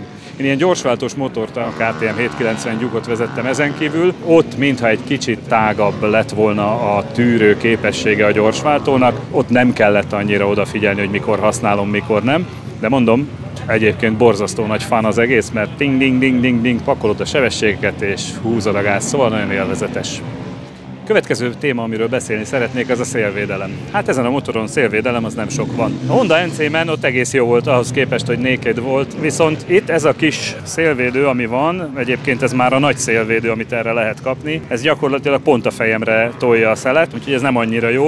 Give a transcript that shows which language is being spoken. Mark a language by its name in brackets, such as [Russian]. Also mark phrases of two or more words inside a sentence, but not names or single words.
[Hungarian] Én ilyen gyorsváltós motort, a KTM 790 Gyukot vezettem ezen kívül, ott mintha egy kicsit tágabb lett volna a tűrő képessége a gyorsváltónak, ott nem kellett annyira odafigyelni, hogy mikor használom, mikor nem, de mondom, egyébként borzasztó nagy fán az egész, mert ding-ding-ding-ding-ding pakolod a sebességeket és húzod a gáz, szóval nagyon élvezetes. Következő téma, amiről beszélni szeretnék, az a szélvédelem. Hát ezen a motoron szélvédelem az nem sok van. A Honda NC-ben ott egész jó volt ahhoz képest, hogy naked volt, viszont itt ez a kis szélvédő, ami van, egyébként ez már a nagy szélvédő, amit erre lehet kapni, ez gyakorlatilag pont a fejemre tolja a szelet, úgyhogy ez nem annyira jó.